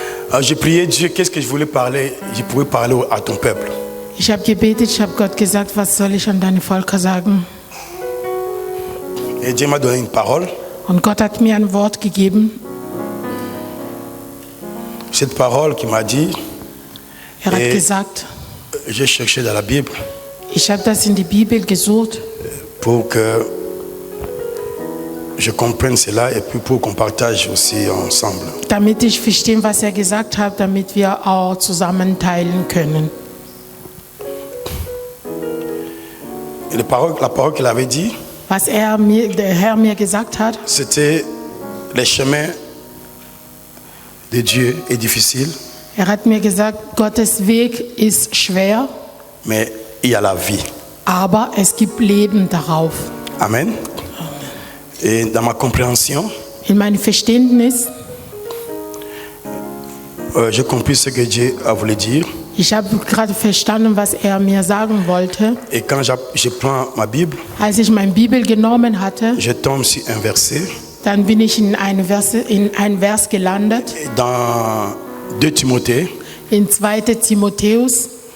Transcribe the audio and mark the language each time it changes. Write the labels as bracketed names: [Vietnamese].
[French] Alors, j'ai prié Dieu, qu'est-ce que je voulais parler? Je pouvais parler à ton peuple. [German] Ich habe gebetet, ich habe Gott gesagt, was soll ich an deine Völker sagen? [French] Et Dieu m'a donné une parole. [German] Und Gott hat mir ein Wort gegeben. [French] Cette parole qui m'a dit, [German] Er hat gesagt, [French] j'ai cherché dans la Bible [German] ich habe das in die Bibel gesucht, [French] pour que je comprenne cela et puis pour qu'on partage aussi ensemble. [German] damit ich verstehe, was er gesagt hat, damit wir auch zusammen teilen können. [French] Et la parole qu'il avait dit, [German] Was der Herr mir gesagt hat, [French] c'était les chemins de Dieu est difficile, [German] er hat mir gesagt, Gottes Weg ist schwer, [French] mais il y a la vie. [German] aber es gibt Leben darauf. Amen. [French] Et dans ma compréhension, [German] In meinem Verständnis, [French] j'ai compris ce que Dieu a voulu dire. [German] ich habe gerade verstanden, was er mir sagen wollte. [French] Et quand je prends ma Bible, [German] Als ich meine Bibel genommen hatte, [French] je tombe sur un verset [German] dann bin ich in ein Vers gelandet, [French] dans 2 Timothée, [German] in 2. Timotheus,